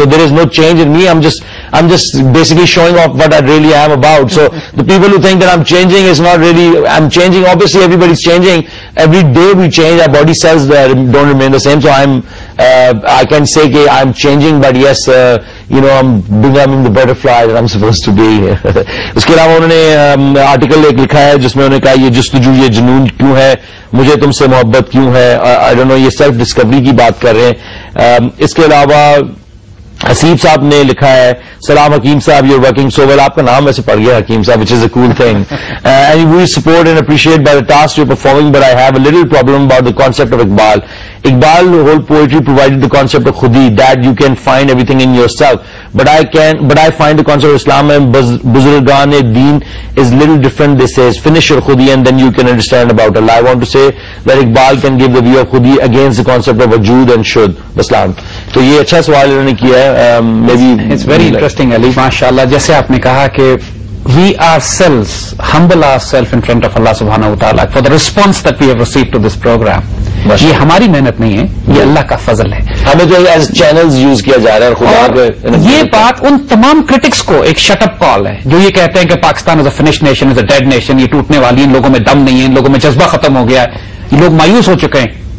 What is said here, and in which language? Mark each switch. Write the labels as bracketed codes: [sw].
[en] So there is no change in me. I'm just basically showing off what I really am about. So the people who think that I'm changing is not really. I'm changing. Obviously, everybody's changing. Every day we change. Our body cells don't remain the same. So I can say that I'm changing, but yes, I'm becoming the butterfly that I'm supposed to be. [ur] اس کے علاوہ انہوں نے article ایک لکھا ہے جس میں انہوں نے کہا یہ جستجو, یہ جنون کیوں ہے, مجھے تم سے محبت کیوں ہے. [en] I don't know, [ur] یہ سیلف ڈسکوری کی بات کر رہے ہیں. اس کے علاوہ حسیب صاحب نے لکھا ہے, سلام حکیم صاحب, [en] You working so well. [ur] آپ کا نام ویسے پڑ گیا حکیم صاحب, [en] Which is a cool thing. And we support and appreciate by the task you performing, but I have a little problem about the concept of Iqbal. Iqbal whole poetry provided the concept of khudi, that you can find everything in yourself. But I find the concept of Islam and Buzurgan-e-Deen is little different. This says finish your khudi and then you can understand about Allah. I want to say that Iqbal can give the view of khudi against the concept of wajud and shud. Baslam. [ur] تو یہ اچھا سوال انہوں نے کیا ہے. [en] Maybe it's very interesting Ali, mashallah. [ur] جیسے آپ نے کہا کہ [en] we ourselves humble ourselves in front of Allah subhanahu wa ta'ala for the response that we have received to this program. [ur] یہ ہماری محنت نہیں ہے, یہ اللہ کا فضل ہے. ہمیں جو ایز چینلز یوز کیا جا رہا ہے. اور یہ بات ان تمام کرٹکس کو ایک شٹ اپ کال ہے جو یہ کہتے ہیں کہ پاکستان [en] is a finish nation, is a dead nation, [ur] یہ ٹوٹنے والی, ان لوگوں میں دم نہیں ہے, ان لوگوں میں جذبہ ختم ہو گیا ہے, یہ لوگ مایوس ہو چکے ہیں.